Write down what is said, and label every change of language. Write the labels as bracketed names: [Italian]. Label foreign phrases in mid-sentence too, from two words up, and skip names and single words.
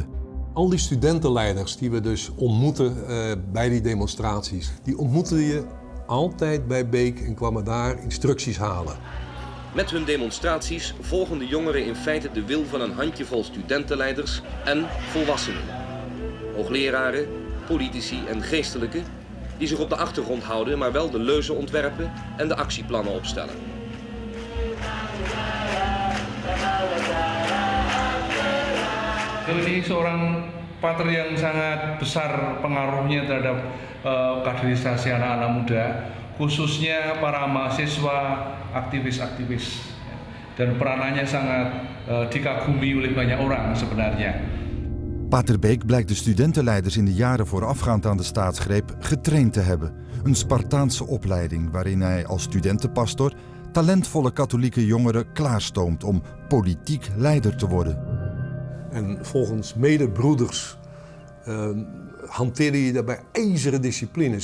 [Dutch] Al die studentenleiders die we dus ontmoeten bij die demonstraties, die ontmoeten je altijd bij Beek en kwamen daar instructies halen. Met hun demonstraties volgen de jongeren in feite de wil van een handjevol studentenleiders en volwassenen. Hoogleraren, politici en geestelijken die zich op de achtergrond houden, maar wel de leuzen ontwerpen en de actieplannen opstellen. [Indonesian] Ini seorang pater yang sangat besar pengaruhnya terhadap kaderisasi anak-anak muda, khususnya para mahasiswa, aktivis-aktivis. Dan peranannya sangat dikagumi oleh banyak orang sebenarnya. [Dutch] Pater Beek blijkt de studentenleiders in de jaren voorafgaand aan de staatsgreep getraind te hebben. Een Spartaanse opleiding waarin hij als studentenpastor talentvolle katholieke jongeren klaarstoomt om politiek leider te worden. En volgens medebroeders hanteerde hij daarbij ijzeren disciplines.